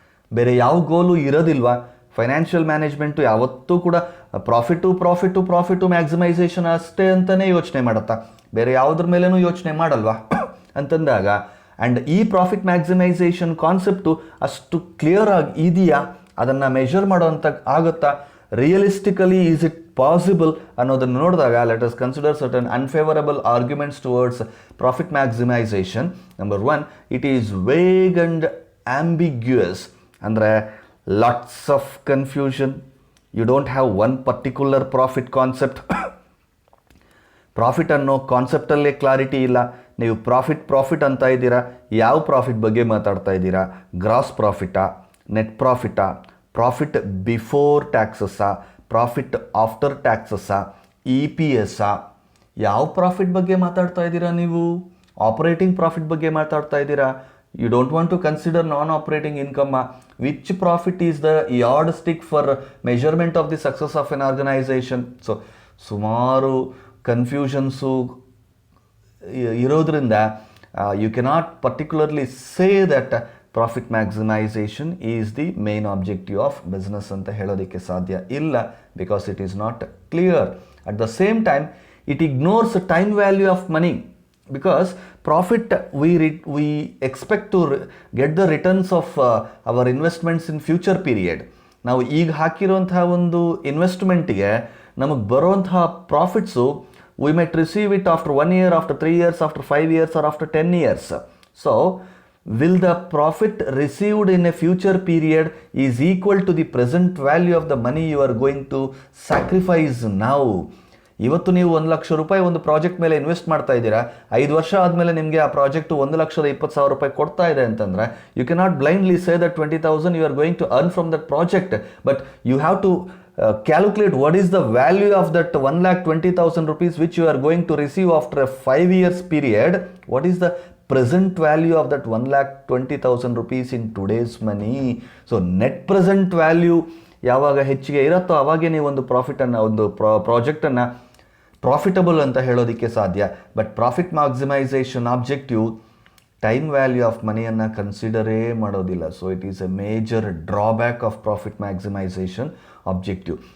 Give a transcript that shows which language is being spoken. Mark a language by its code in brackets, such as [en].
[kn] ಬೇರೆ ಯಾವ goal ಇರೋದಿಲ್ವಾ? Financial management ಯಾವತ್ತೂ ಕೂಡ ಪ್ರಾಫಿಟು ಮ್ಯಾಕ್ಸಿಮೈಸೇಷನ್ ಅಷ್ಟೇ ಅಂತಲೇ ಯೋಚನೆ ಮಾಡುತ್ತಾ, ಬೇರೆ ಯಾವುದ್ರ ಮೇಲೇನೂ ಯೋಚನೆ ಮಾಡಲ್ವಾ ಅಂತಂದಾಗ, ಆ್ಯಂಡ್ ಈ ಪ್ರಾಫಿಟ್ ಮ್ಯಾಕ್ಸಿಮೈಸೇಷನ್ ಕಾನ್ಸೆಪ್ಟು ಅಷ್ಟು ಕ್ಲಿಯರ್ ಆಗಿ ಇದೆಯಾ, ಅದನ್ನು ಮೆಷರ್ ಮಾಡೋಂಥ ಆಗುತ್ತಾ, [en] realistically is it possible [kn] ಅನ್ನೋದನ್ನು ನೋಡಿದಾಗ [en] Let us consider certain unfavourable arguments towards profit maximisation. Number 1, it is vague and ambiguous. ಅಂದರೆ lots of confusion. You don't have one particular profit concept. [kn] Profit ಅನ್ನೋ ಕಾನ್ಸೆಪ್ಟಲ್ಲೇ ಕ್ಲಾರಿಟಿ ಇಲ್ಲ. ನೀವು ಪ್ರಾಫಿಟ್ ಅಂತ ಇದ್ದೀರಾ, ಯಾವ ಪ್ರಾಫಿಟ್ ಬಗ್ಗೆ ಮಾತಾಡ್ತಾ ಇದ್ದೀರಾ? Gross ಪ್ರಾಫಿಟಾ, net ಪ್ರಾಫಿಟಾ, profit before ಟ್ಯಾಕ್ಸಸ್ಸಾ, profit after ಟ್ಯಾಕ್ಸಸ್ಸಾ, EPSಾ? ಯಾವ ಪ್ರಾಫಿಟ್ ಬಗ್ಗೆ ಮಾತಾಡ್ತಾ ಇದ್ದೀರಾ ನೀವು? ಆಪರೇಟಿಂಗ್ ಪ್ರಾಫಿಟ್ ಬಗ್ಗೆ ಮಾತಾಡ್ತಾ ಇದ್ದೀರಾ? [en] You don't want to consider non-operating income. Which profit is the yardstick for measurement of the success of an organization? So, [kn] ಸುಮಾರು ಕನ್ಫ್ಯೂಷನ್ಸು ಇರೋದ್ರಿಂದ [en] you cannot particularly say that profit maximization is the main objective of business [kn] ಅಂತ ಹೇಳೋದಕ್ಕೆ ಸಾಧ್ಯ ಇಲ್ಲ, [en] because it is not clear. At the same time, it ignores the time value of money. Because profit, we expect to get the returns of our investments in future period. [kn] ನಾವು ಈಗ ಹಾಕಿರುವಂತಹ ಒಂದು ಇನ್ವೆಸ್ಟ್ಮೆಂಟಿಗೆ ನಮಗೆ ಬರುವಂತಹ profits [en] we might receive it after 1 year, after 3 years, after 5 years, or after 10 years. So will the profit received in a future period is equal to the present value of the money you are going to sacrifice now? [kn] ಇವತ್ತು ನೀವು 1 ಲಕ್ಷ ರೂಪಾಯಿ ಒಂದು project ಮೇಲೆ invest ಮಾಡ್ತಾ ಇದ್ದೀರಾ, 5 ವರ್ಷ ಆದಮೇಲೆ ನಿಮಗೆ ಆ ಪ್ರಾಜೆಕ್ಟು 1,20,000 ರೂಪಾಯಿ ಕೊಡ್ತಾ ಇದೆ ಅಂತಂದರೆ, [en] You cannot blindly say that 20,000 you are going to earn from that project, but you have to calculate what is the value of that 1,20,000 rupees which you are going to receive after a 5 years period. What is the present value of that 1,20,000 rupees in today's money? So net present value [kn] ಯಾವಾಗ ಹೆಚ್ಚಿಗೆ ಇರುತ್ತೋ ಅವಾಗೇ ನೀವು ಒಂದು ಪ್ರಾಫಿಟನ್ನು, ಒಂದು ಪ್ರಾಜೆಕ್ಟನ್ನು profitable ಅಂತ ಹೇಳೋದಕ್ಕೆ ಸಾಧ್ಯ. But profit maximisation objective time value of ಮನಿಯನ್ನು ಕನ್ಸಿಡರೇ ಮಾಡೋದಿಲ್ಲ. [en] So it is a major drawback of profit maximisation objective.